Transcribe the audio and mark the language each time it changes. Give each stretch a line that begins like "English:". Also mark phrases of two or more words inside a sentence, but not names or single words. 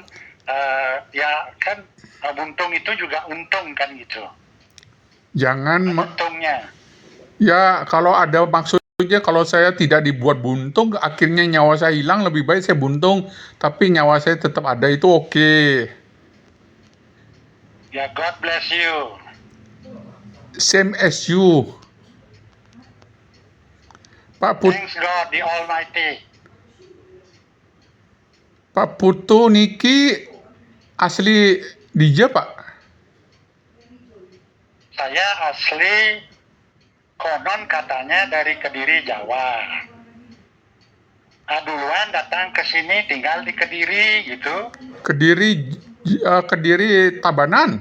Indonesian: Ya kan buntung itu juga untung kan gitu. Jangan untungnya. Ya, kalau ada maksud Maksudnya kalau saya tidak dibuat buntung, akhirnya nyawa saya hilang, lebih baik saya buntung, tapi nyawa saya tetap ada, itu oke. Ya,
English: God bless you. Same as you. Pak Thanks God the Almighty.
Indonesian: Putu niki asli DJ Pak? Saya asli konon katanya dari Kediri, Jawa. Duluan datang ke sini tinggal di Kediri gitu. Kediri Tabanan.